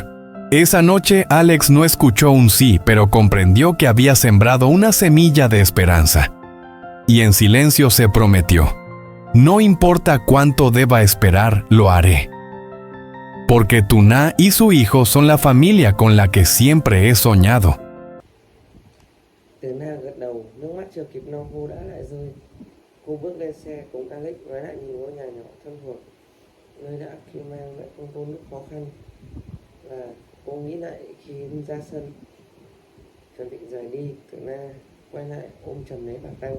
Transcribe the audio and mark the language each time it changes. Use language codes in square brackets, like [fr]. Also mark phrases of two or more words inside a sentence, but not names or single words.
[es] Esa noche Alex no escuchó un sí, pero comprendió que había sembrado una semilla de esperanza. Y en silencio se prometió: «No importa cuánto deba esperar, lo haré. Porque Tuna y su hijo son la familia con la que siempre he soñado». [vi] Tuna gật đầu, nước mắt chưa kịp lau khô đã lại rơi. Cô bước lên xe cùng Alex và lại nhìn ngôi nhà nhỏ thân thuộc, nơi đã khi mang lại con cô lúc khó khăn. Và cô nghĩ lại khi đi ra sân, chuẩn bị rời đi, Tuna quay lại ôm chầm lấy bà Tăng.